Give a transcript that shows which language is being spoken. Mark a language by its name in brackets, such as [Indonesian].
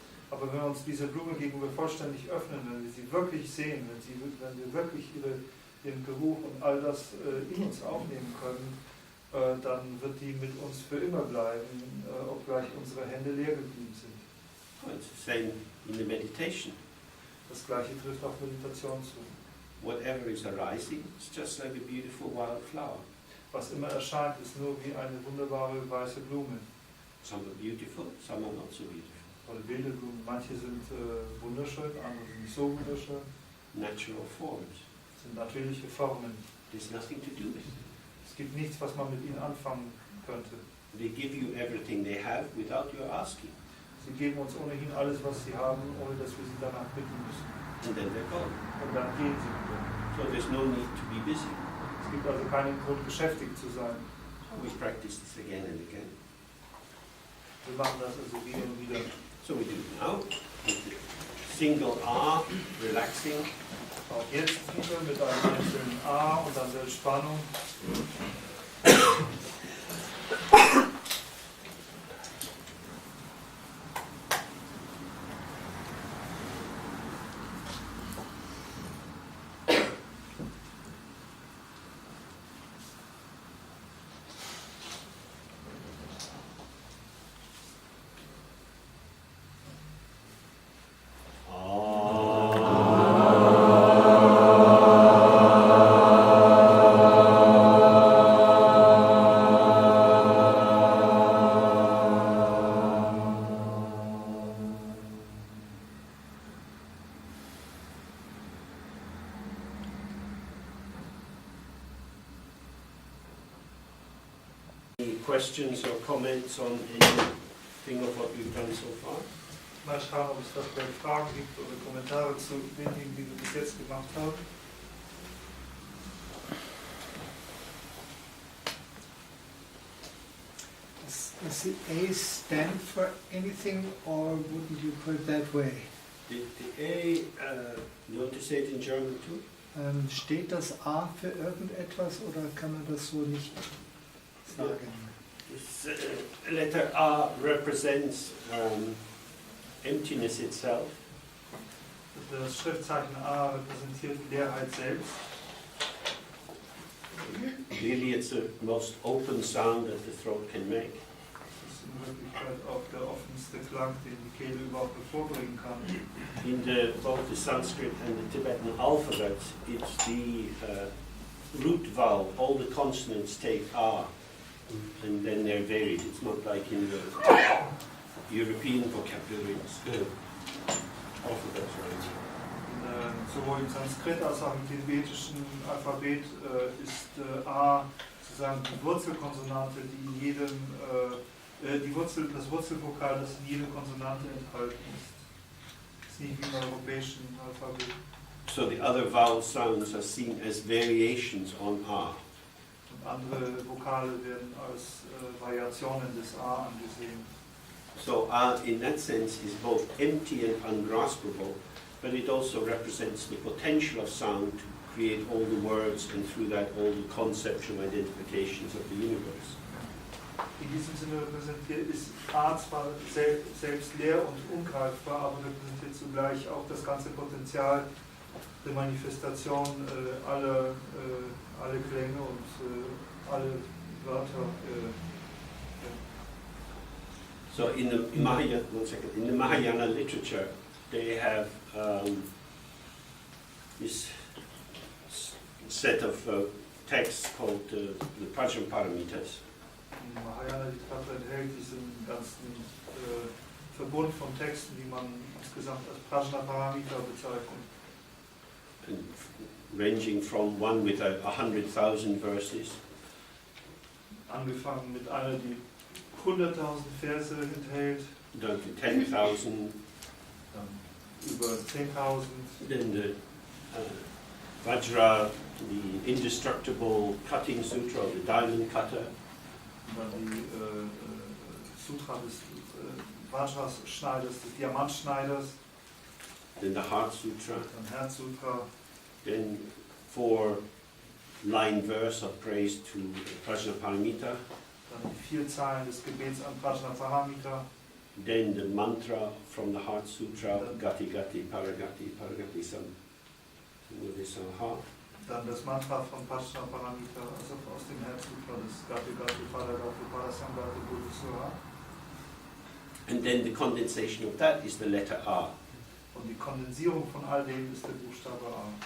[German] Aber wenn wir uns dieser Blume gegenüber vollständig öffnen, wenn wir sie wirklich sehen, wenn wir wirklich ihren Geruch und all das in uns aufnehmen können, dann wird die mit uns für immer bleiben, obgleich unsere Hände leer geblieben sind. [English] Well, it's the same in the meditation. [German] Das Gleiche trifft auf Meditation zu. [English] Whatever is arising, it's just like a beautiful wild flower. [German] Was immer erscheint, ist nur wie eine wunderbare weiße Blume. [English] Some are beautiful, some are not so beautiful. [German] Oder wilde Blumen. Manche sind wunderschön, andere sind nicht so wunderschön. [English] Natural forms. [German] Das sind natürliche Formen. [English] There's nothing to do with it. [German] Es gibt nichts, was man mit ihnen anfangen könnte. [English] They give you everything they have without your asking. [German] Sie geben uns ohnehin alles, was sie haben, ohne dass wir sie danach bitten müssen. [English] And then they're gone. [German] Und dann gehen sie wieder. [English] So there's no need to be busy. [German] Es gibt also keinen Grund, beschäftigt zu sein. [English] We practice this again and again. [German] Wir machen das also wieder und wieder. [English] So we do it now. With the single R, relaxing. [German] Auch jetzt wieder mit einem einzelnen A und dann der Entspannung. [English] Questions or comments on anything of what we've done so far? [German] Mal schauen, ob es da vielleicht Fragen gibt oder Kommentare zu den Dingen, die wir bis jetzt gemacht haben. [English] Does the A stand for anything, or wouldn't you put it that way? The A, you want to say it in German too? [German] Steht das A für irgendetwas, oder kann man das so nicht sagen? [English] This letter A represents emptiness itself. [German] Das Schriftzeichen A repräsentiert die Leerheit selbst. [English] Really, it's the most open sound that the throat can make. [German] Das ist in Wirklichkeit auch der offenste Klang, den die Kehle überhaupt hervorbringen kann. [English] In both the Sanskrit and the Tibetan alphabets, it's the root vowel. All the consonants take A, and then they're varied. It's not like in the European vocabulary. It's the alphabets, right? [German] Sowohl im Sanskrit als auch im tibetischen Alphabet ist A sozusagen die Wurzelkonsonante, die in jedem, das Wurzelvokal, das in jeder Konsonante enthalten ist. Das ist nicht wie im europäischen Alphabet. [English] So the other vowel sounds are seen as variations on A. [German] Und andere Vokale werden als Variationen des A angesehen. [English] So A, in that sense, is both empty and ungraspable, but it also represents the potential of sound to create all the words and through that all the conceptual identifications of the universe. [German] In diesem Sinne ist A zwar selbst leer und ungreifbar, aber repräsentiert zugleich auch das ganze Potenzial der Manifestation aller Klänge und alle Wörter. [English] So in the Mahayana literature, they have this set of texts called the Prajnaparamitas. [German] Die Mahayana-Literatur enthält diesen ganzen Verbund von Texten, die man insgesamt als Prajnaparamita bezeichnet. [English] And ranging from one with 100,000 verses. [German] Angefangen mit einer, die 100.000 Verse enthält. [English] Down to 10,000. [German] Dann über 10.000. [English] Then the Vajra, the indestructible cutting sutra, or the diamond cutter. [German] Dann die Sutra des Vajra-Schneiders, des Diamantschneiders. [English] Then the Heart Sutra. [German] Dann Herzsutra. [English] Then 4-line verse of praise to Prajnaparamita. [German] Dann die 4 Zeilen des Gebets an Prajnaparamita. [English] Then the mantra from the Heart Sutra, Gati Gati Paragati Paragati Sam Mudras. [German] Dann das Mantra von Prajnaparamita, also aus dem Herzsutra, das Gati Gati Paragati Parasangati Buddhisura. [English] And then the condensation of that is the letter A. [German] Und die Kondensierung von all dem ist der Buchstabe A.